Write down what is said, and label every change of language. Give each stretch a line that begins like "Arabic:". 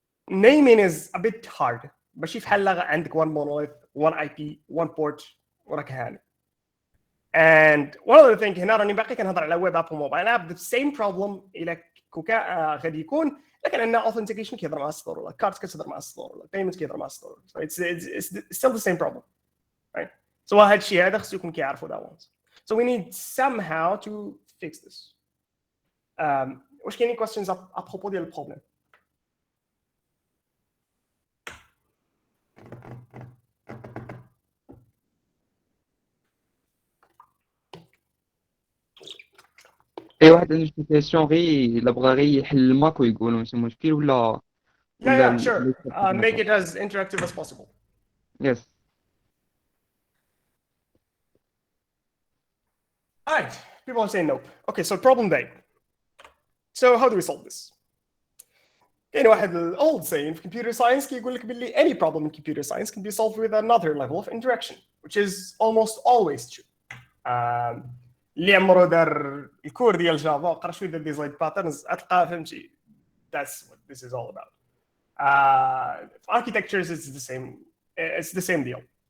English: Naming is a bit hard.
Arabic: ماشي بحال عندك
English: one monolith, one IP, one port
Arabic: وراك هاني.
English: And one other thing
Arabic: هنا راني باقي كنهضر على ويب اب وموبايل اب.
English: The same problem
Arabic: إلا كوكا غادي يكون لكن عندنا authentication كيهضر مع الستور ولا كارت كتهضر مع الستور ولا payment كيهضر مع الستور.
English: So it's still the same problem, right? So
Arabic: هاد الشيء هذا خصو يكون كيعرفوا
English: that once. So we need somehow to fix this.
Arabic: واش كاينين questions
French: à propos
Arabic: ديال البروبليم؟ اي واحد عنده شي كيسيون غير الا بغا غير يحل الماك ويقول ماشي مشكل ولا
English: Yeah, sure. Make it as interactive as possible. Yes. All right. People are saying nope. Okay, so problem day. So how do we solve this?
Arabic: كاين واحد
English: old saying في computer science
Arabic: كيقول لك باللي
English: any problem in computer science can be solved with another level of interaction, which is almost always true.
Arabic: اللي عمرو دار الكور ديال جافا وقرا شويه ديال ديزاين باترنز غتلقى فهمتي
English: that's what this is all about. For architectures it's the same deal.